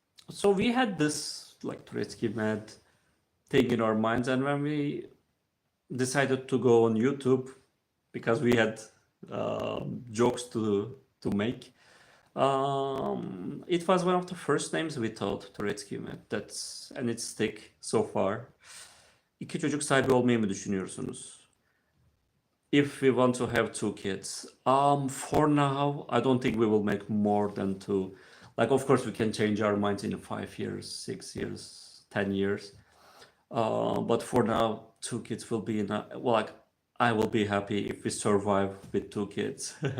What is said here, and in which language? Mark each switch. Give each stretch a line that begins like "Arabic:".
English: So we had this like Turecký med thing in our minds, and when we decided to go on YouTube because we had jokes to make, it was one of the first names we thought, Turecký med. And it's stick so far.
Turkish: İki çocuk sahibi olmayı mı düşünüyorsunuz?
English: If we want to have 2 kids, for now, I don't think we will make more than 2. Like, of course, we can change our minds in 5 years, 6 years, 10 years. But for now, 2 kids will be enough. Well, like, I will be happy if we survive with 2 kids.